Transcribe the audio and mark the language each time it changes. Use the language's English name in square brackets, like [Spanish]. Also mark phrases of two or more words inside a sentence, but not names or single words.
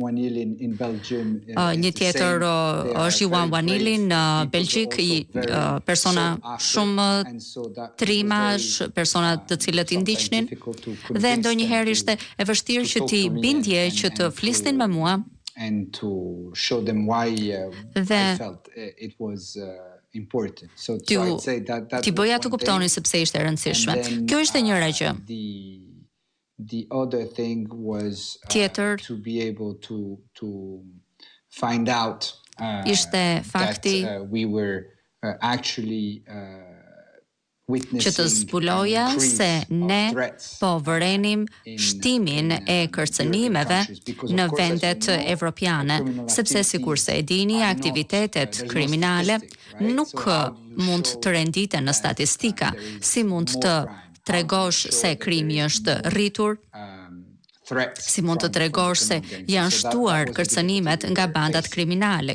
[Albanian] Një tjetër është Juan Wanili në Belgjik, persona shumë trimash, persona të cilët i ndiqnin, dhe ndonjëherë ishte e vështirë që ti bindje që të flisnin me mua dhe ti bëja të kuptonin sepse ishte e rëndësishme. Kjo ishte njëra gjë. [English] The other thing was [Albanian] tjetër [English] to be able to find out [Albanian] ishte fakti [English] that we were actually [Albanian] që të zbuloja se ne po vërenim shtimin e kërcënimeve në vendet evropiane, sepse sikurse e dini, aktivitetet kriminale nuk mund të renditen në statistika, si mund të tregosh se krimi është rritur, si mund të tregosh se janë shtuar kërcënimet nga bandat kriminale.